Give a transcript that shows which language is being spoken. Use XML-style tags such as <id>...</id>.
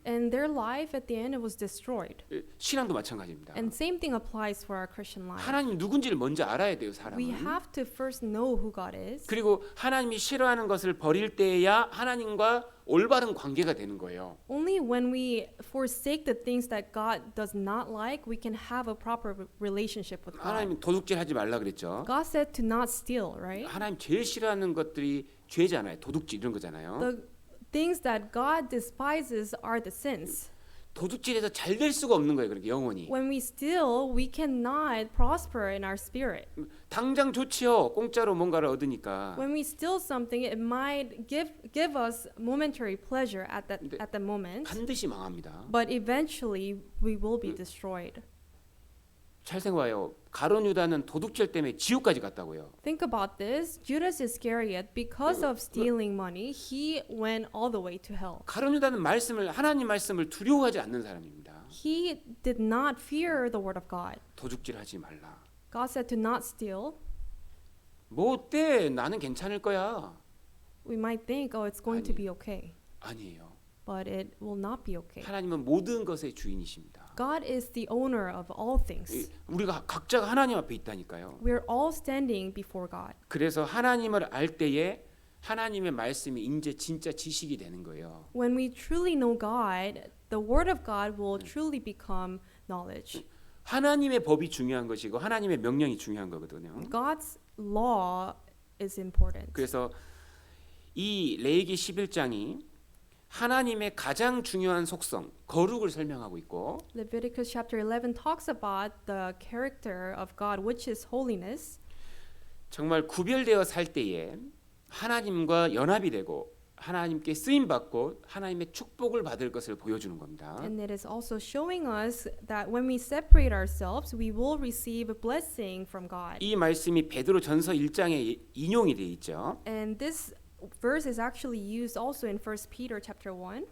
<en>And their life at the end it was destroyed.</en> <ko>신앙도 마찬가지입니다.</ko> <en>And same thing applies for our Christian life.</en> <ko>하나님 누군지를 먼저 알아야 돼요,</ko> <en>We</en> <ko>사람은.</ko> <en>have to first know who God is.</en> <ko>그리고 하나님이 싫어하는 것을 버릴 때야 하나님과 올바른 관계가 되는 거예요.</ko> <en>Only when we forsake the things that God does not like, we can have a proper relationship with God.</en> <ko>하나님 도둑질 하지 말라 그랬죠.</ko> <en>God said to not steal, right?</en> <ko>하나님 제일 싫어하는 것들이 죄잖아요. 도둑질 이런 거잖아요.</ko> <en>The things that God despises are the sins.</en> <ko>도둑질해서 잘 될 수가 없는 거예요. 그렇게 영원히.</ko> <en>When we steal, we cannot prosper in our spirit.</en> <ko>당장 좋지요. 공짜로 뭔가를 얻으니까.</ko> <en>When we steal something, it might give us momentary pleasure at the moment,</en> <ko>반드시 망합니다.</ko> <en>but eventually we will be destroyed.</en> <ko>잘 생각해요. 가룟 유다는 도둑질 때문에 지옥까지 갔다고요.</ko> <en>Think about this. Judas Iscariot, because of stealing money, he went all the way to hell.</en> <ko>가룟 유다는 하나님 말씀을 두려워하지 않는 사람입니다.</ko> <en>He did not fear the word of God.</en> <ko>도둑질하지 말라.</ko> <en>God said to not steal.</en> <ko>뭐 어때? 나는 괜찮을 거야.</ko> <en>We might think, oh, it's going to be okay,</en> <ko>아니에요.</ko> <en>but it will not be okay.</en> <ko>하나님은 모든 것의 주인이십니다.</ko> <en>God is the owner of all things.</en> <ko>우리가 각자가 하나님 앞에 있다니까요.</ko> <en>We're all standing before God.</en> <ko>그래서 하나님을 알 때에 하나님의 말씀이 이제 진짜 지식이 되는 거예요.</ko> <en>When we truly know God, the word of God will truly become knowledge.</en> <ko>하나님의 법이 중요한 것이고 하나님의 명령이 중요한 거거든요.</ko> <en>God's law is important.</en> <ko>그래서 이 레위기 11장이 하나님의 가장 중요한 속성, 거룩을 설명하고 있고</ko> <en>Leviticus chapter 11 talks about the character of God, which is holiness.</en> <ko>정말 구별되어 살 때에 하나님과 연합이 되고 하나님께 쓰임 받고 하나님의 축복을 받을 것을 보여주는 겁니다.</ko> <en>And it is also showing us that when we separate ourselves, we will receive a blessing from God.</en> <ko>이 말씀이 베드로전서 1장에 인용이 되어 있죠.</ko> <en>And this verse is actually used also in 1 Peter chapter 1.</en>